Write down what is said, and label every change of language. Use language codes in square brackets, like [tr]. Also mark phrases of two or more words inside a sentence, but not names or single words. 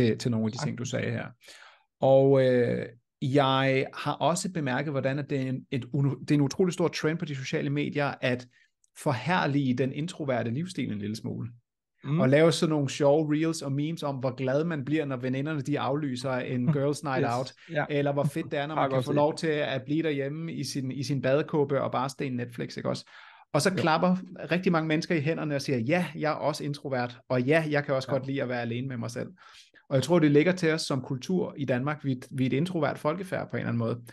[da] til nogle af de ting, du sagde her. Og jeg har også bemærket, hvordan at det er en utrolig stor trend på de sociale medier, at forherlige den introverte livsstil en lille smule. Og lave sådan nogle sjove reels og memes om, hvor glad man bliver, når veninderne de aflyser en [en] girls night out, [da] eller hvor fedt det er, når man kan få lov til at blive derhjemme i sin badekåbe og bare stene Netflix, ikke også? Og så klapper rigtig mange mennesker i hænderne og siger, ja, jeg er også introvert, og ja, jeg kan også godt lide at være alene med mig selv. Og jeg tror, det ligger til os som kultur i Danmark. Vi er et introvert folkefærd på en eller anden måde.